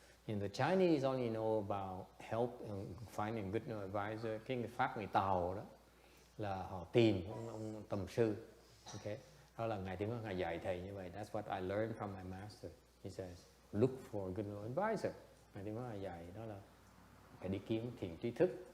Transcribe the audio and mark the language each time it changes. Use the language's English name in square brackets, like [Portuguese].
[English] The Chinese only know about help and finding good advisor. [Vietnamese] Cái pháp người Tàu đó là họ tìm ông tầm sư. Okay, đó là ngài Tiến Hóa ngài dạy thầy như vậy. [English] That's what I learned from my master. He says, look for a good advisor. [Vietnamese] Ngài Tiến Hóa ngài dạy đó là phải đi kiếm thiền trí thức.